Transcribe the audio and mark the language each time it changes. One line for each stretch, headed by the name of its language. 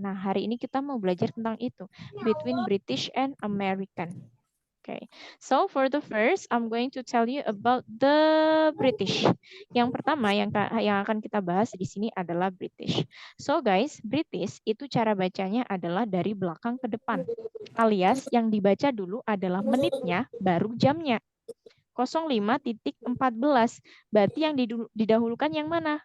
Indonesian: Nah, hari ini kita mau belajar tentang itu.
English: Between British and American. Okay, so for the first, I'm going to tell you about the British.
Indonesian: Yang pertama yang akan kita bahas di sini adalah British.
English: So guys,
Indonesian: British itu cara bacanya adalah dari belakang ke depan. Alias yang dibaca dulu adalah menitnya, baru jamnya. 05.14. Berarti yang didahulukan yang mana?